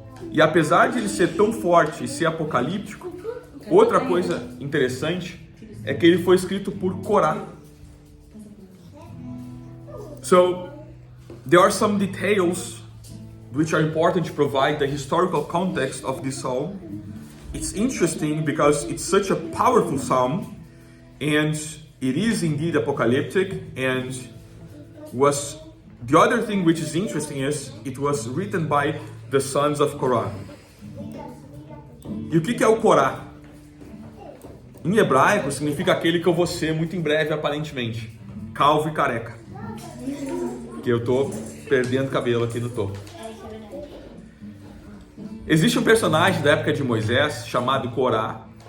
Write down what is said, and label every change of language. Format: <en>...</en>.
<pt>E apesar de ele ser tão forte e ser apocalíptico, outra coisa interessante é que ele foi escrito por Corá.</pt> <en>So, there are some details which are important to provide the historical context of this psalm. It's interesting because it's such a powerful psalm, and it is indeed apocalyptic, and was the other thing which is interesting is it was written by the sons of Korah.</en> <pt>E o que é o Korá? Em hebraico significa aquele que eu vou ser muito em breve, aparentemente, calvo e careca. Que eu tô perdendo cabelo aqui no topo. Existe um personagem da época de Moisés chamado Corá.</pt>